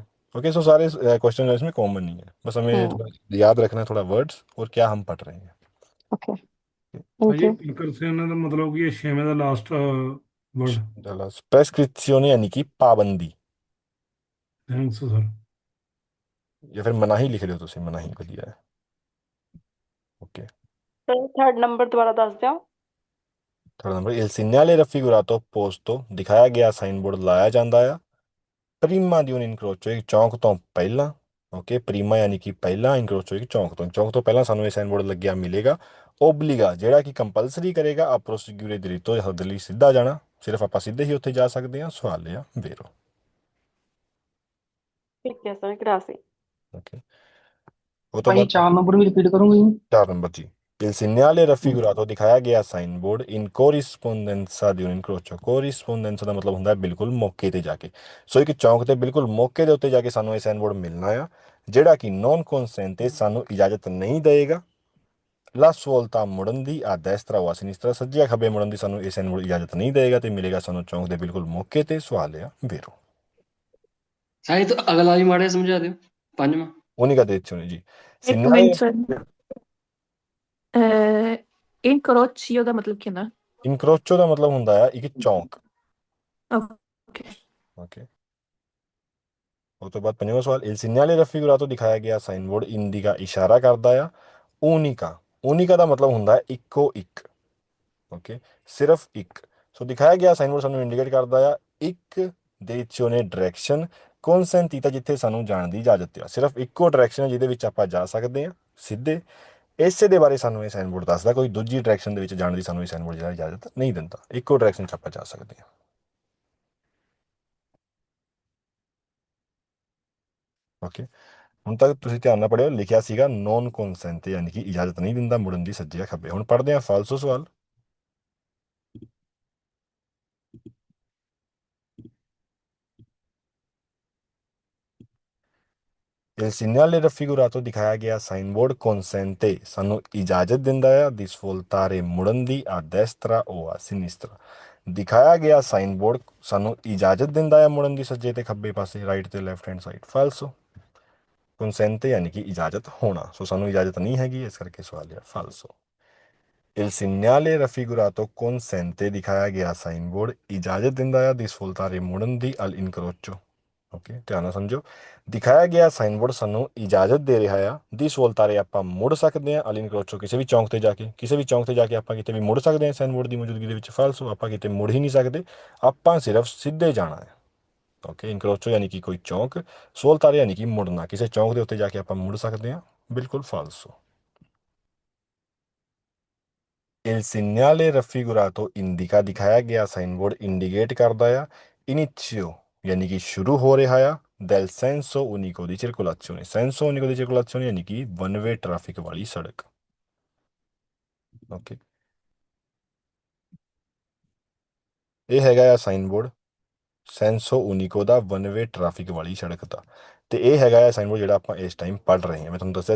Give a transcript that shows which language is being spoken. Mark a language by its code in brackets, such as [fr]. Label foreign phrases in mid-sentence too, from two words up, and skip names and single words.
[en] okay, so [hi] सारे क्वेश्चन इसमें कॉमन नहीं है, बस हमें थोड़ा याद रखना है थोड़ा वर्ड्स और क्या हम पढ़ रहे हैं। [en] okay thank [hi] भाई [en] you. [hi] प्रिकॉशन का मतलब कि ये 6वें का लास्ट वर्ड। प्रेस्क्रिप्शियोने यानी कि पाबंदी, [en] thanks sir. [hi] या फिर मनाही लिख रहे हो तुम, मनाही को दिया है। ओके, [pa] ਸਰ 3rd ਨੰਬਰ ਦੁਬਾਰਾ ਦੱਸ ਦਿਓ। [en] third number [it] il segnale raffigurato posto [pa] ਦਿਖਾਇਆ ਗਿਆ [en] sign board [pa] ਲਾਇਆ ਜਾਂਦਾ ਆ [it] prima di incrocio [pa] ਇੱਕ ਚੌਂਕ ਤੋਂ ਪਹਿਲਾਂ। ਓਕੇ, ਪ੍ਰੀਮਾ ਯਾਨੀ ਕਿ ਪਹਿਲਾਂ, ਇਨਕਰੋਚੋ ਇੱਕ ਚੌਂਕ ਤੋਂ ਪਹਿਲਾਂ ਸਾਨੂੰ ਇਹ [en] sign board [pa] ਲੱਗਿਆ ਮਿਲੇਗਾ। ਓਬਲੀਗਾ ਜਿਹੜਾ ਕਿ ਕੰਪਲਸਰੀ ਕਰੇਗਾ ਆ [it] proseguire diritto [pa] ਹੱਦ ਲਈ ਸਿੱਧਾ ਜਾਣਾ, ਸਿਰਫ ਆਪਾਂ ਸਿੱਧੇ ਹੀ ਉੱਥੇ ਜਾ ਸਕਦੇ ਹਾਂ। ਸਵਾਲ ਆ ਵੇਰੋ। ਠੀਕ ਹੈ ਸਰ, ਗ੍ਰਾਸੀ। ਓਕੇ, ਉਹ ਤੋਂ ਭਾਈ ਬਾਅਦ 4 ਨੰਬਰ ਵੀ ਰਿਪੀਟ ਕਰੋਗੇ ਜੀ? 4 ਨੰਬਰ ਜੀ। [it] Il segnale raffigurato [pa] ਦਿਖਾਇਆ ਗਿਆ [en] sign board [it] in corrispondenza di un incrocio. [pa] ਕੋਰਿਸਪੋਂਡੈਂਸਾ ਦਾ ਮਤਲਬ ਹੁੰਦਾ ਹੈ ਬਿਲਕੁਲ ਮੌਕੇ ਤੇ ਜਾ ਕੇ। ਸੋ ਇੱਕ ਚੌਂਕ ਤੇ ਬਿਲਕੁਲ ਮੌਕੇ ਦੇ ਉੱਤੇ ਜਾ ਕੇ ਸਾਨੂੰ ਇਹ [en] sign board [pa] ਮਿਲਣਾ ਆ ਜਿਹੜਾ ਕਿ [it] non consente [pa] ਸਾਨੂੰ ਇਜਾਜ਼ਤ ਨਹੀਂ ਦੇਗਾ। [it] la svolta [pa] ਮੁੜਨ ਦੀ, [it] a destra o a sinistra [pa] ਸੱਜੇ ਖੱਬੇ ਮੁੜਨ ਦੀ ਸਾਨੂੰ ਇਹ [en] sign board [pa] ਇਜਾਜ਼ਤ ਨਹੀਂ ਦੇਗਾ ਤੇ ਮਿਲੇਗਾ ਸਾਨੂੰ ਚੌਂਕ ਦੇ ਬਿਲਕੁਲ ਮੌਕੇ ਤੇ। ਸਵਾਲ ਆ ਵੇਰੋ। [hi] साई तो अगला भी माड़े समझा दो 5वां। [it] unica direzione [pa] ਜੀ। ਇੱਕ Segnale ਮਿੰਟ ਸਰ, ਇਨਕਰੋਚੀਓ ਦਾ ਮਤਲਬ ਕੀ ਹੁੰਦਾ? ਇਨਕਰੋਚੋ ਦਾ ਮਤਲਬ ਹੁੰਦਾ ਆ ਇੱਕ ਚੌਂਕ। ਓਕੇ ਓਕੇ, ਉਹ ਤੋਂ ਬਾਅਦ 5ਵਾਂ ਸਵਾਲ [it] il segnale raffigurato [pa] ਦਿਖਾਇਆ ਗਿਆ [en] sign board [pa] ਇੰਡੀਕਾ ਇਸ਼ਾਰਾ ਕਰਦਾ ਆ ਊਨੀਕਾ। ਊਨੀਕਾ ਦਾ ਮਤਲਬ ਹੁੰਦਾ ਹੈ ਇੱਕੋ ਇੱਕ। ਓਕੇ, ਸਿਰਫ ਇੱਕ। ਸੋ ਦਿਖਾਇਆ ਗਿਆ [en] sign board [pa] ਸਾਨੂੰ ਇੰਡੀਕੇਟ ਕਰਦਾ ਆ ਇੱਕ direzione ਡਾਇਰੈਕਸ਼ਨ consentita ਜਿੱਥੇ ਸਾਨੂੰ ਜਾਣ ਦੀ ਇਜਾਜ਼ਤ ਆ। ਸਿਰਫ ਇੱਕੋ ਡਾਇਰੈਕਸ਼ਨ ਹੈ ਜਿਹਦੇ ਵਿੱਚ ਆਪਾਂ ਜਾ ਸਕਦੇ ਹਾਂ ਸਿੱਧੇ। ਇਸੇ ਦੇ ਬਾਰੇ ਸਾਨੂੰ ਇਹ [en] sign board [pa] ਦੱਸਦਾ, ਕੋਈ ਦੂਜੀ ਡਾਇਰੈਕਸ਼ਨ ਦੇ ਵਿੱਚ ਜਾਣ ਦੀ ਸਾਨੂੰ ਇਹ [en] sign board [pa] ਜਿਹੜਾ ਇਜਾਜ਼ਤ ਨਹੀਂ ਦਿੰਦਾ। ਇੱਕੋ ਡਾਇਰੈਕਸ਼ਨ 'ਚ ਆਪਾਂ ਜਾ ਸਕਦੇ ਹਾਂ। ਓਕੇ, ਹੁਣ ਤੱਕ ਤੁਸੀਂ ਧਿਆਨ ਨਾਲ ਪੜ੍ਹਿਓ, ਲਿਖਿਆ ਸੀਗਾ [it] non consente [pa] ਯਾਨੀ ਕਿ ਇਜਾਜ਼ਤ ਨਹੀਂ ਦਿੰਦਾ ਮੁੜਨ ਦੀ ਸੱਜੇ ਜਾਂ ਖੱਬੇ। ਹੁਣ ਪੜ੍ਹਦੇ ਹਾਂ ਫਾਲਸੋ ਸਵਾਲ। [it] Il segnale raffigurato [pa] ਦਿਖਾਇਆ ਗਿਆ [en] sign board [pa] consente ਸਾਨੂੰ ਇਜਾਜ਼ਤ ਦਿੰਦਾ ਆ [it] di svoltare [pa] ਮੁੜਨ ਦੀ [it] a destra o a sinistra। [pa] ਦਿਖਾਇਆ ਗਿਆ [en] sign board [pa] ਸਾਨੂੰ ਇਜਾਜ਼ਤ ਦਿੰਦਾ ਆ ਮੁੜਨ ਦੀ ਸੱਜੇ ਤੇ ਖੱਬੇ ਪਾਸੇ, ਰਾਈਟ ਤੇ [en] left hand side. [pa] ਫਾਲਸੋ, consente ਯਾਨੀ ਕਿ ਇਜਾਜ਼ਤ ਹੋਣਾ। ਸੋ ਸਾਨੂੰ ਇਜਾਜ਼ਤ ਨਹੀਂ ਹੈਗੀ, ਇਸ ਕਰਕੇ ਸਵਾਲ ਆ ਫਾਲਸੋ। [it] Il segnale raffigurato consente [pa] ਦਿਖਾਇਆ ਗਿਆ [en] sign board [pa] ਇਜਾਜ਼ਤ ਦਿੰਦਾ ਆ [it] di svoltare [pa] ਮੁੜਨ ਦੀ [it] al incrocio। [pa] ਓਕੇ, ਧਿਆਨ ਨਾਲ ਸਮਝੋ। ਦਿਖਾਇਆ ਗਿਆ [en] sign board [pa] ਸਾਨੂੰ ਇਜਾਜ਼ਤ ਦੇ ਰਿਹਾ ਆ [it] di svoltare [pa] ਆਪਾਂ ਮੁੜ ਸਕਦੇ ਹਾਂ [it] al incrocio [pa] ਕਿਸੇ ਵੀ ਚੌਂਕ ਤੇ ਜਾ ਕੇ। ਕਿਸੇ ਵੀ ਚੌਂਕ ਤੇ ਜਾ ਕੇ ਆਪਾਂ ਕਿਤੇ ਵੀ ਮੁੜ ਸਕਦੇ ਹਾਂ [en] sign board [pa] ਦੀ ਮੌਜੂਦਗੀ ਦੇ ਵਿੱਚ। ਫਾਲਸੋ, ਆਪਾਂ ਕਿਤੇ ਮੁੜ ਹੀ ਨਹੀਂ ਸਕਦੇ, ਆਪਾਂ ਸਿਰਫ ਸਿੱਧੇ ਜਾਣਾ ਹੈ। ਓਕੇ, ਇਨਕਰੋਚੋ ਯਾਨੀ ਕਿ ਕੋਈ ਚੌਂਕ, ਸਵੋਲਤਾਰੇ ਯਾਨੀ ਕਿ ਮੁੜਨਾ। ਕਿਸੇ ਚੌਂਕ ਦੇ ਉੱਤੇ ਜਾ ਕੇ ਆਪਾਂ ਮੁੜ ਸਕਦੇ ਹਾਂ, ਬਿਲਕੁਲ ਫਾਲਸੋ। [it] Il segnale raffigurato indica [pa] ਦਿਖਾਇਆ ਗਿਆ ਸਾਈਨਬੋਰਡ ਇੰਡੀਕੇਟ ਕਰਦਾ ਆ ਇਨੀਸ਼ੀਓ ਯਾਨੀ ਕਿ ਸ਼ੁਰੂ ਹੋ ਰਿਹਾ ਆ [it] del senso unico di circolazione senso unico di circolazione [pa] ਯਾਨੀ ਕਿ [en] one way traffic [pa] ਵਾਲੀ ਸੜਕ ਓਕੇ ਇਹ ਹੈਗਾ ਆ ਸਾਈਨਬੋਰਡ [it] senso unico [pa] ਦਾ [en] one way traffic [pa] ਵਾਲੀ ਸੜਕ ਦਾ ਤੇ ਇਹ ਹੈਗਾ ਆ ਸਾਈਨਬੋਰਡ ਜਿਹੜਾ ਆਪਾਂ ਇਸ ਟਾਈਮ ਪੜ੍ਹ ਰਹੇ ਹਾਂ ਮੈਂ ਤੁਹਾਨੂੰ ਦੱਸਿਆ